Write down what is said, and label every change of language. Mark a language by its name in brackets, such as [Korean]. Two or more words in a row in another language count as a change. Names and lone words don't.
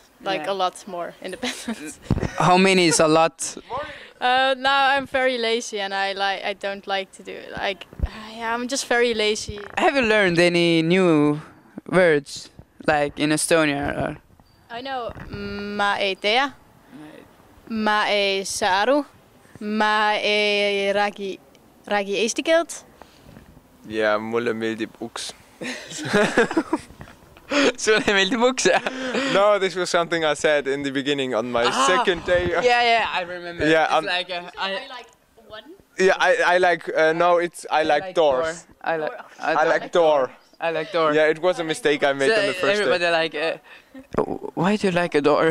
[English] Like, Yeah. a lot more independent. How many is a lot? Now I'm very lazy and I don't like to do it. Like, yeah, I'm just very lazy. Have you learned any new words like in Estonia? Or? I know [Estonian] ma ei tea, ma ei saa aru, ma ei räägi eesti keelt. Ja mulle meeldib uks. Sulle meeldib uks, jah? [English] No, this was something I said in the beginning on my second day. Yeah, I remember. Yeah, it's like I like one. Yeah, I like no, it's I like doors. I like I like door. I like door. Yeah, it was a mistake I made on the first everybody day. like, why do you like a door?